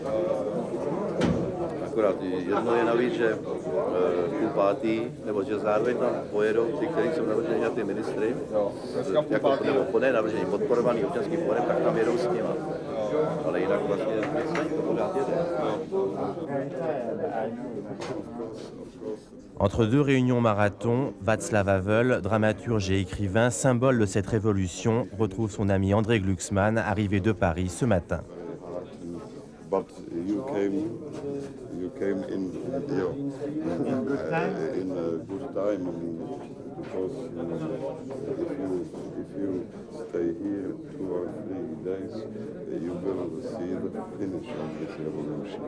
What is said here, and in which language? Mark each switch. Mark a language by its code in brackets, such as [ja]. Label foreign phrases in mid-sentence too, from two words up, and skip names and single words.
[cs] Akorát jedno je navíc, že půl pátý, nebo že zároveň tam pojedou ty, kteří jsou navrženi na ty ministry, nebo ne navržení, podporovaný občanským fórem, tak tam jedou s nima. Ale jinak vlastně to pořád jede. [fr] Entre deux réunions marathon, Václav Havel, dramaturge et écrivain, symbole de cette révolution, retrouve son ami André Glucksmann, arrivé de Paris ce matin. [en] But you came in here in good time, because if you stay here 2 or 3 days, you will see the finish of this revolution.